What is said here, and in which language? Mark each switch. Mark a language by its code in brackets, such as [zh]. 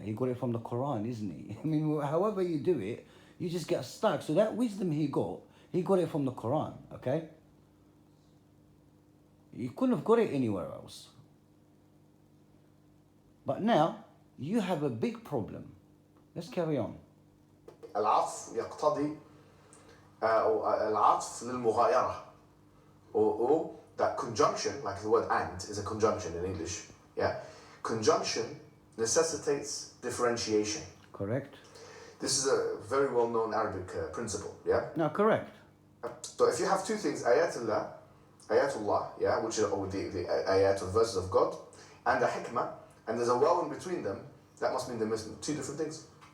[en] He got it from the Quran, isn't he? I mean, however you do it, you just get stuck. So that wisdom he got it from the Quran, okay? You couldn't have got it anywhere else. But now, you have a big problem. Let's carry on. [ar] العطف يقتضي العطف للمغايرة. [en] Or that conjunction, like the word and is a conjunction in English, yeah? Conjunction necessitates differentiation. Correct. This is a very well-known Arabic principle, yeah? No, correct. So if you have two things, ayatullah, yeah, which are the ayat or verses of God, and the hikmah, and there's a waw in between them, that must mean they're missing two different things.